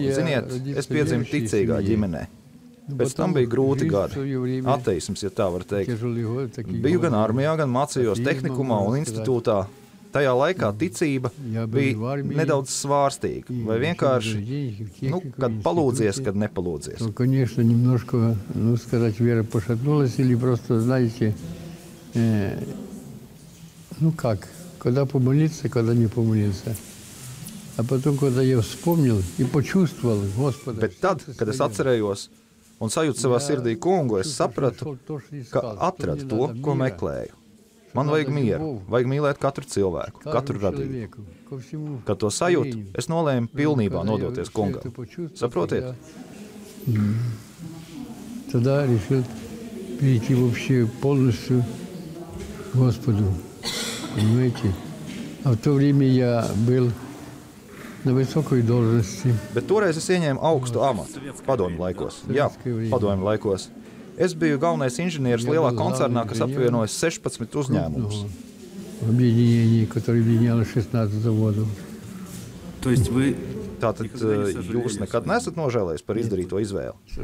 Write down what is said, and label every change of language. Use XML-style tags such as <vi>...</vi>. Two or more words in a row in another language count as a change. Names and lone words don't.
<lv>Ziniet, es piedzimu ticīgā ģimenē. Pēc tam bija grūti gadi. Ateisms, ja tā var teikt. Biju gan armijā, gan mācījos tehnikumā un institūtā. Tajā laikā ticība bija nedaudz svārstīga, vai vienkārši, kad palūdzies, kad nepalūdzies.</lv> <ru>Конечно, немножко, сказать, вера пошатнулась, или просто, знаете, как, когда помолиться, когда не помолиться. А потом, когда я вспомнил и почувствовал, Господа...</ru> <lv>Bet tad, kad es atcerējos un sajūtu savā sirdī kungu, es sapratu, ka atradu to, ko meklēju. Man vajag mieru, vajag mīlēt katru cilvēku, katru radību. Kad to sajūtu, es nolēmu pilnībā nodoties kungam. Saprotiet?</lv> <ru>Тогда решил перейти вообще полностью к Господу. Понимаете? А в то время я был на высокой должности.</ru> <lv>Bet toreiz es ieņēmu augstu amatu, padomju laikos. Jā, padomju laikos. Es biju galvenais inženieris lielā koncernā, kas apvienojas 16 uzņēmumus. Tātad jūs nekad nesat nožēlējis par izdarīto izvēli?</lv>